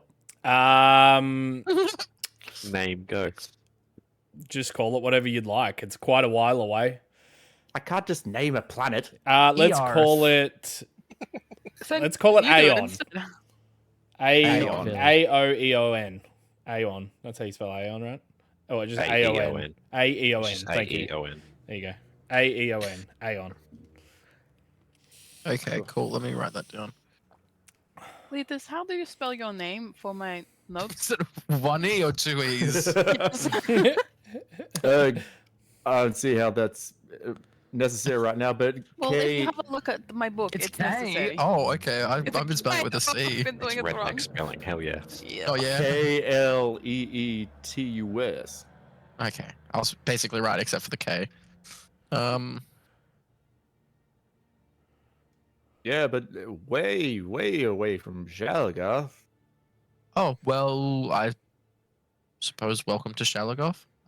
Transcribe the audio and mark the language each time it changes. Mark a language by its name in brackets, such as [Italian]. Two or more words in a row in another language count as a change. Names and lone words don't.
[English] Um, Name go. just call it whatever you'd like. It's quite a while away. I can't just name a planet. Let's Earth. call it. Then Let's call it you do Aeon. instead. Aeon. Aeon. A-O-E-O-N. Aeon. That's how you spell Aeon, right? Oh, just A-O-N. A-E-O-N. A-E-O-N. Just Thank you. A-E-O-N. There you go. A-E-O-N. Aeon. Okay, cool. Let me write that down. Cletus, how do you spell your name for my notes? Is it one E or two E's? I don't see how that's necessary right now, but Well, if K. you have a look at my book, it's necessary. Oh, okay. I've It's a been spelling it with a C. I've been It's doing it wrong. redneck spelling. Hell yeah. Yeah. Oh yeah. K-L-E-E-T-U-S. Okay, I was basically right except for the K. Yeah, but way away from Shalagoth. Oh well, I suppose welcome to Shalagoth.